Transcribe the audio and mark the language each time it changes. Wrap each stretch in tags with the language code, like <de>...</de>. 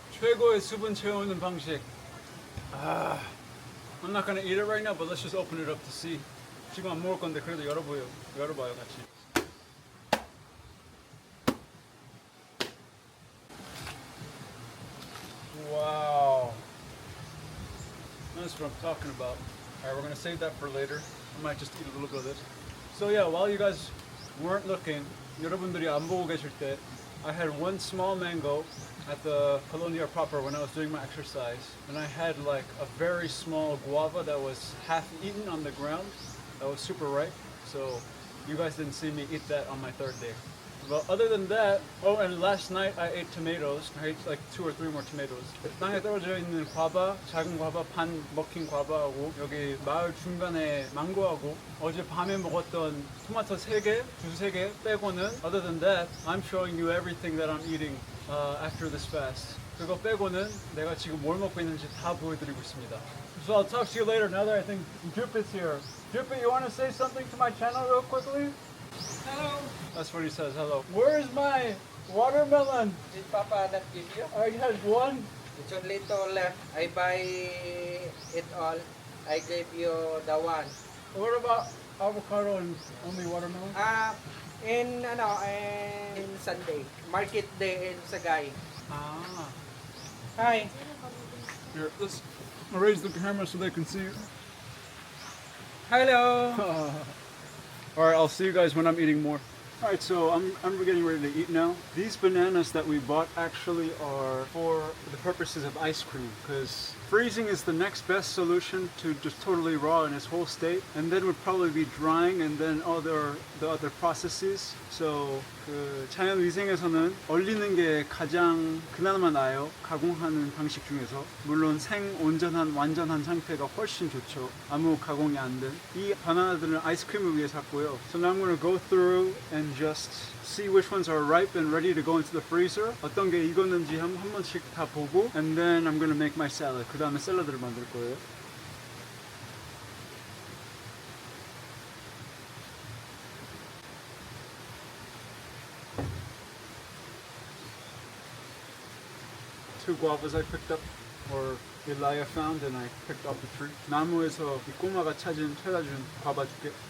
<ko>최고의 수분 채우는 방식.</ko> <en>I'm not gonna eat it right now, but let's just open it up to see.</en> <ko>지금 안 먹을 건데 그래도 열어봐요 같이.</ko> <en>Wow. That's what I'm talking about. Alright, we're gonna save that for later. I might just eat a little bit of this. So yeah, while you guys weren't looking,</en> <ko>여러분들이 안 보고 계실 때</ko> <en>I had one small mango at the Colonia proper when I was doing my exercise, and I had like a very small guava that was half eaten on the ground. That was super ripe. So you guys didn't see me eat that on my third day. But other than that, oh, and last night I ate tomatoes. I ate like 2 or 3 more tomatoes.</en> <ko>땅에 떨어져 있는 과바, 작은 과바, 반 먹힌 과바하고 여기 마을 중간에 망고하고 어제 밤에 먹었던 토마토 3개, 주스 3개 빼고는</ko> <en>other than that, I'm showing you everything that I'm eating after this fast.</en> <ko>그거 빼고는 내가 지금 뭘 먹고 있는지 다 보여드리고 있습니다.</ko> <en>So I'll talk to you later now that I think Drip is here. Drip, you want to say something to my channel real quickly? Hello. That's what he says, hello. Where is my watermelon? Did Papa not give you? I had one. It's only two left. I buy it all. I gave you the one. What about avocado and only watermelon? In Sunday. Market day in Sagay. Ah. Hi. Here, let's raise the camera so they can see. Hello. Alright, I'll see you guys when I'm eating more. Alright, so I'm getting ready to eat now. These bananas that we bought actually are for the purposes of ice cream, because freezing is the next best solution to just totally raw in its whole state, and then would probably be drying and then the other processes. So</en> <ko>그 자연위생에서는 얼리는 게 가장 그나마 나아요. 가공하는 방식 중에서. 물론 온전한 완전한 상태가 훨씬 좋죠. 아무 가공이 안 된. 이 바나나들은 아이스크림을 위해 샀고요.</ko> <en>So now I'm going to go through and just see which ones are ripe and ready to go into the freezer.</en> <ko>어떤 게 익었는지 한 번씩 다 보고,</ko> <en>and then I'm going to make my salad.</en> <ko>그 다음에 샐러드를 만들 거예요.</ko> <en>Two guavas I picked up, or Elia found, and I picked off the tree.</en> <ko>나무에서 이 꼬마가 찾아준 과바 줄게.</ko>